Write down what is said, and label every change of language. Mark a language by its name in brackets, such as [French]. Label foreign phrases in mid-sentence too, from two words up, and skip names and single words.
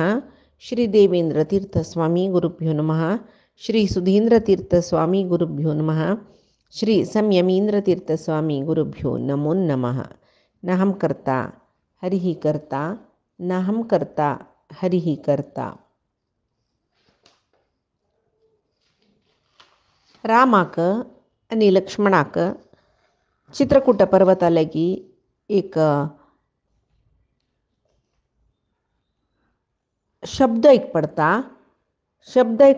[Sanskrit] श्रीदेवेन्द्रतीर्थस्वामी गुरुभ्यो नमः। श्रीसुधीन्द्रतीर्थस्वामी गुरुभ्यो नमः। श्रीसंयमीन्द्रतीर्थस्वामी गुरुभ्यो नमो नमः। नाहं कर्ता हरिः कर्ता नाहं कर्ता हरिः कर्ता. [Konkani] रामाक आणि लक्ष्मणाक चित्रकूट पर्वताला की एक शब्द ऐक